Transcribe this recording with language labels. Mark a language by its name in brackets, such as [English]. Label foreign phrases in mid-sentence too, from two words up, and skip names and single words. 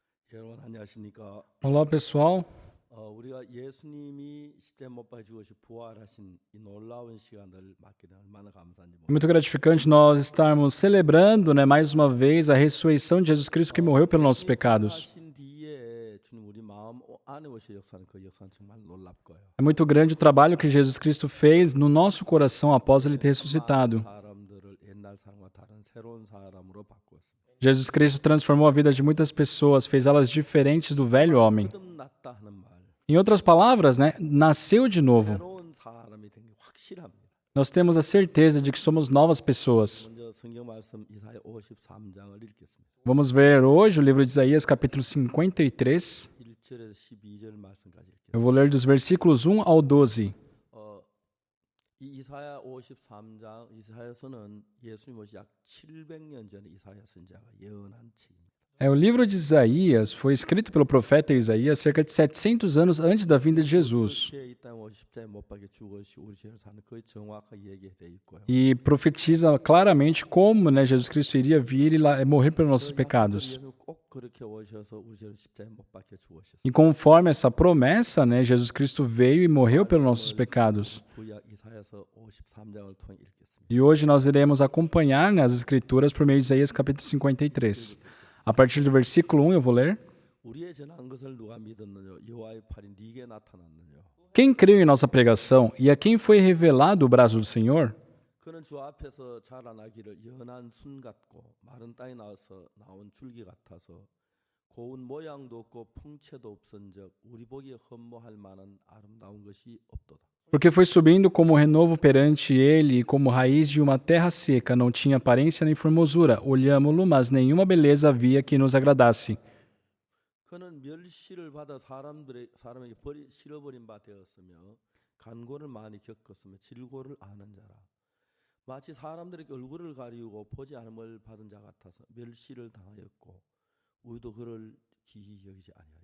[Korean] 여러분 안녕하십니까? [Portuguese] Olá, pessoal. [Korean] 우리가 예수님이 십자가에 못 박혀 죽으시 부활하신 이 놀라운 시간을 맞게 되 얼마나 감사한지 [Portuguese] É muito gratificante nós estarmos celebrando, mais uma vez, a ressurreição de Jesus Cristo que morreu pelos nossos pecados. [Korean] 부활하신 뒤에 주님 우리 마음 안에 오셔 역사는 그 역사는 정말 놀랍고요. [Portuguese] É muito grande o trabalho que Jesus Cristo fez no nosso coração após ele ter ressuscitado. [Korean] 사람들을 옛날 사람과 다른 새로운 사람으로 바꾸었습니다. [Portuguese] Jesus Cristo transformou a vida de muitas pessoas, fez elas diferentes do velho homem. [Korean] 거듭났다 하는 말, [Portuguese] Em outras palavras, nasceu de novo. [Korean] 새로운 사람이 된 게 확실합니다. [Portuguese] Nós temos a certeza de que somos novas pessoas. [Korean] 먼저 성경 말씀 이사야 53장을 읽겠습니다. [Portuguese] Vamos ver hoje o livro de Isaías, capítulo 53. [Korean] 1절에서 12절 말씀까지 읽겠습니다. [Portuguese] Eu vou ler dos versículos 1 ao 12. [Korean] 이 이사야 53장 이사야서는 예수님 오시 약 700년 전에 이사야 선지자가 예언한 책입니다. [Portuguese] O livro de Isaías foi escrito pelo profeta Isaías cerca de 700 anos antes da vinda de Jesus. [Korean] 이 땅 십자가에 못 박혀 죽으시 우리 죄를 사는 그 정확하게 얘기되어 있고요. [Portuguese] E profetiza claramente como Jesus Cristo iria vir e morrer pelos nossos pecados. [Korean] 예수 꼭 그렇게 오셔서 우리 죄를 십자가에 못 박혀 죽으셨어요. [Portuguese] E conforme essa promessa, Jesus Cristo veio e morreu pelos nossos pecados. [Korean] 구약 이사야서 53장을 통해 읽겠습니다. [Portuguese] E hoje nós iremos acompanhar as escrituras por meio de Isaías capítulo 53. A partir do versículo 1 eu vou ler. [Korean] 우리의 전한 것을 누가 믿었느냐? 여호와의 팔이 네게 나타났느냐? [Portuguese] Quem creu em nossa pregação e a quem foi revelado o braço do Senhor? [Korean] 그는 주 앞에서 자라나기를 연한 순 같고 마른 땅에 나와서 나온 줄기 같아서 고운 모양도 없고 풍채도 없은즉 우리 보기에 흠모할 만한 아름다운 것이 없도다. [Portuguese] Porque foi subindo como renovo perante ele e como raiz de uma terra seca, não tinha aparência nem formosura. Olhámo-lo, mas nenhuma beleza havia que nos agradasse. [Korean] 그는 멸시를 받아 사람에게 실어버린 바 되었으며 간고를 많이 겪었으며 질고를 아는 자라. 마치 사람들에게 얼굴을 가리우고 보지 않음을 받은 자 같아서 멸시를 당하였고 우리도 그를 기히 여기지 아니하였다.